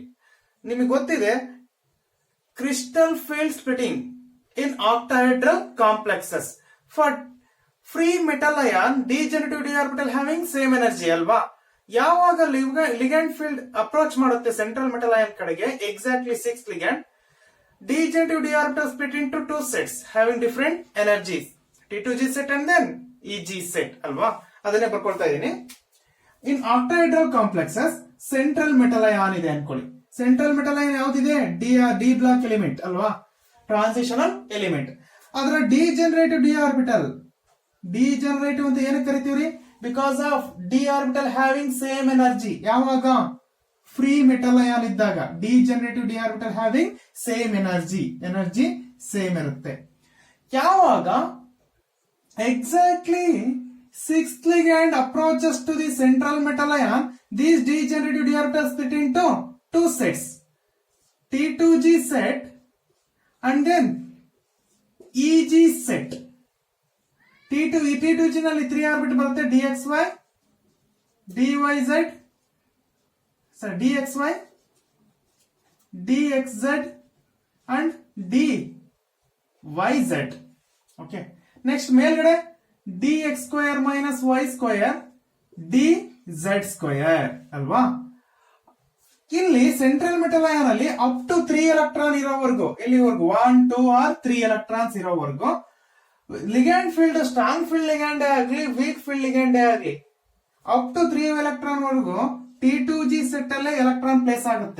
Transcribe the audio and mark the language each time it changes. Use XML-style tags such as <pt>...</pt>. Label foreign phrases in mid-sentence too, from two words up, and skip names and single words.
<kn>ನಿಮಗೆ ಗೊತ್ತಿದೆ,</kn> <en>crystal field splitting in octahedral complexes for free metal ion degenerative d orbital having same energy ಅಲ್ವಾ? ಯಾವಾಗ ligand field approach ಮಾಡುತ್ತೆ central metal ion ಕಡೆಗೆ, exactly 6 ligand, degenerative d orbital split into two sets having different energies, T2g set and then EG set ಅಲ್ವಾ?</en> <kn>ಅದನ್ನೇ ಬರ್ಕೊಳ್ತಾ ಇದೀನಿ.</kn> <en>in octahedral complexes central metal ion</en> <kn>ಇದೆ ಅನ್ಕೊಳ್ಳಿ.</kn> <en>central metal ion ಯಾವ್ದಿದೆ? d block element ಅಲ್ವಾ, transitional element.</en> <kn>ಅದರ</kn> <en>degenerative d orbital,</en> <kn>ಡಿಜೆನರೇಟಿವ್ ಅಂತ ಏನಕ್ಕೆ ಕರಿತೀವ್ರಿ?</kn> <en>because of d orbital having same energy. ಯಾವಾಗ? free metal ion ಇದ್ದಾಗ. degenerative d orbital having same energy same ಇರುತ್ತೆ. ಯಾವಾಗ ಎಕ್ಸಾಕ್ಟ್ಲಿ 6th ligand approaches to the central metal ion, these degenerative d orbitals split into two sets, T2g set and then EG set.</en> <kn>T2g ನಲ್ಲಿ 3 ಆರ್ಬಿಟ್ ಬರುತ್ತೆ,</kn> <en>dxy, dyz, dxy, dxz and dyz. OK, next ಮೇಲ್ಗಡೆ dx square minus y square dz square ಅಲ್ವಾ? ಇಲ್ಲಿ central metal ion ಅಲ್ಲಿ up to 3 electron</en> <kn>ಇರೋವರೆಗೂ, ಎಲ್ಲಿವರೆಗೂ?</kn> <en>1, 2 or 3 electrons ಇರೋವರೆಗೂ ligand field strong field ligand ಆಗಲಿ weak field ligand ಆಗಲಿ up to 3 electron ವರೆಗೂ T2g set ಅಲ್ಲೇ electron place ಆಗುತ್ತೆ.</en>